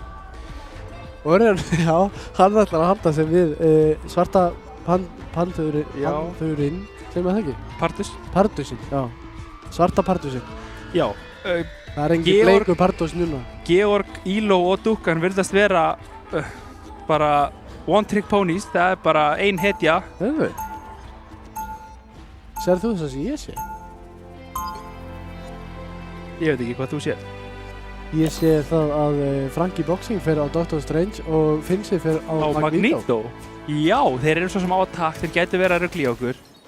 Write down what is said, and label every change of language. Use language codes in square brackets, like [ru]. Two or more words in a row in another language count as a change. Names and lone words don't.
[is] Orion, já, hann ætlar að halda sig við svarta panþurinn, sem að það ekki? Pardusinn, já. Svarta Pardusinn. Já. Það er engin bleikur Pardus núna. Georg, Elo og Dukkan virðast vera bara [en] one trick ponies. [is] Það er bara ein hetja. Hefur? Serðu þú þess að ég sé? Ég veit ekki hvað þú séð. Ég sé það að Frankie Boxing fer á Doctor Strange og Finnsi fer á Magneto. Já, þeir eru svo sem á attack, þeir gætu verið að rugla í okkur.